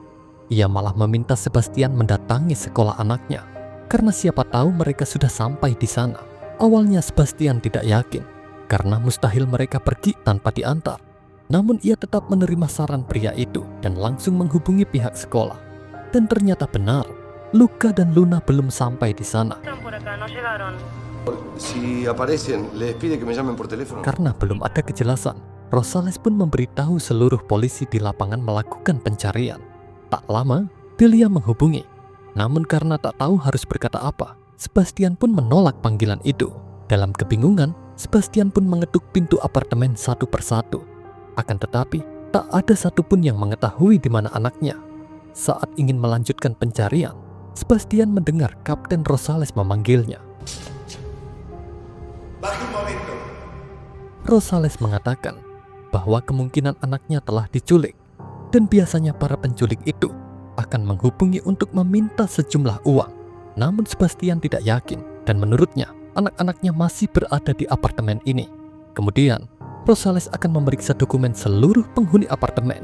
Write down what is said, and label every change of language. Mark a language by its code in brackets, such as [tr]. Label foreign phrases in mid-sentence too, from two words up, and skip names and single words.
[id] Ia malah meminta Sebastian mendatangi sekolah anaknya, karena siapa tahu mereka sudah sampai di sana. Awalnya Sebastian tidak yakin, karena mustahil mereka pergi tanpa diantar. Namun ia tetap menerima saran pria itu dan langsung menghubungi pihak sekolah. Dan ternyata benar, Luca dan Luna belum sampai di sana. [es] Están por acá, no llegaron. Si aparecen, les pide que me llamen por teléfono. [id] Karena belum ada kejelasan, Rosales pun memberitahu seluruh polisi di lapangan melakukan pencarian. Tak lama, Delia menghubungi. Namun karena tak tahu harus berkata apa, Sebastian pun menolak panggilan itu. Dalam kebingungan, Sebastian pun mengetuk pintu apartemen satu persatu. Akan tetapi, tak ada satupun yang mengetahui di mana anaknya. Saat ingin melanjutkan pencarian, Sebastian mendengar Kapten Rosales memanggilnya. [es] Baje un momento. [id] Rosales mengatakan bahwa kemungkinan anaknya telah diculik, dan biasanya para penculik itu akan menghubungi untuk meminta sejumlah uang. Namun Sebastian tidak yakin, dan menurutnya anak-anaknya masih berada di apartemen ini. Kemudian, Rosales akan memeriksa dokumen seluruh penghuni apartemen.